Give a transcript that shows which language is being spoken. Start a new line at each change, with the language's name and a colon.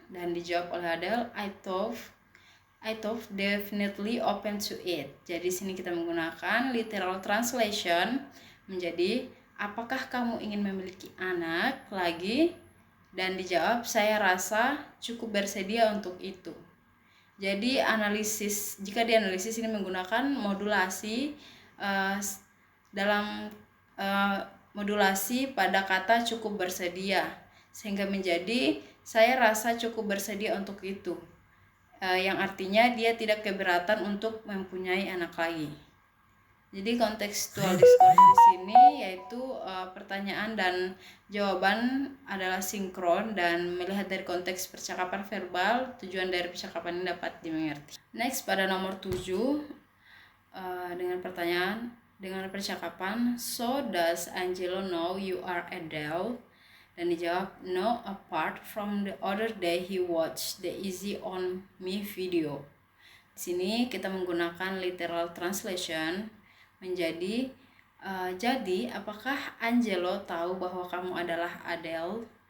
Indonesian: Dan dijawab oleh
English: Adele, I thought definitely open to it.
Indonesian: Jadi sini kita menggunakan literal translation menjadi apakah kamu ingin memiliki anak lagi? Dan dijawab saya rasa cukup bersedia untuk itu. Jadi jika dianalisis ini menggunakan modulasi dalam modulasi pada kata cukup bersedia, sehingga menjadi saya rasa cukup bersedia untuk itu, yang artinya dia tidak keberatan untuk mempunyai anak lagi. Jadi kontekstual diskurs di sini yaitu pertanyaan dan jawaban adalah sinkron dan melihat dari konteks percakapan verbal, tujuan dari percakapan ini dapat dimengerti. Next, pada nomor 7 dengan pertanyaan dengan percakapan,
English: so does Angelo know you are Adele?
Indonesian: Dan dijawab,
English: no, apart from the other day he watched the Easy on Me video.
Indonesian: Di sini kita menggunakan literal translation menjadi jadi apakah Angelo tahu bahwa kamu adalah Adele?